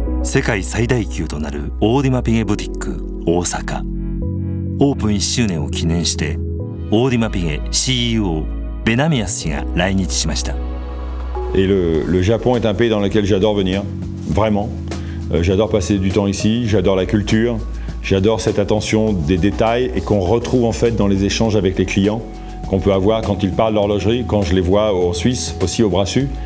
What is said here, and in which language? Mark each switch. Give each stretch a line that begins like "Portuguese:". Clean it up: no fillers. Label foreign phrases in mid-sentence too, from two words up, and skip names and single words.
Japanese: 世界最大級となるオーディマピゲブティック大阪。オープン1周年を記念してオーディマピゲ CEO ベナミアス氏が来日しました。
French: Et le Japon est un pays dans lequel j'adore venir, vraiment. J'adore passer du temps ici, j'adore la culture, j'adore cette attention des détails et qu'on retrouve en fait dans les échanges avec les clients, qu'on peut avoir quand ils parlent d'horlogerie, quand je les vois en Suisse, aussi au Brassus.